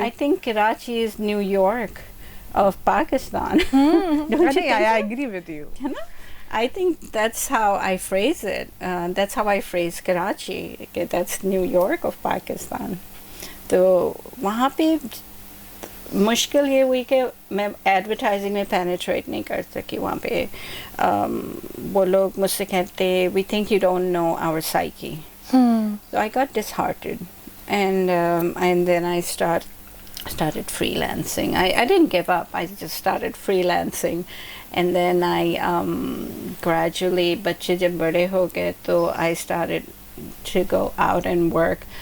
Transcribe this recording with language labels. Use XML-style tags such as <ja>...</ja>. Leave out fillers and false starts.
<en>I think Karachi is New York of Pakistan. Don't you think I agree with you. I think that's how I phrase it. That's how I phrase Karachi. That's New York of Pakistan.</en> <hi>तो वहाँ पे मुश्किल ये हुई कि मैं advertising में penetrate नहीं कर सकी वहाँ पे. वो लोग मुझसे कहते</hi> <en>We think you don't know our psyche. So I got disheartened, and then I started freelancing. I didn't give up. I just started freelancing, and then I gradually,</en> <hi>बच्चे जब बड़े हो गए तो</hi> <en>I started to go out and work.</en>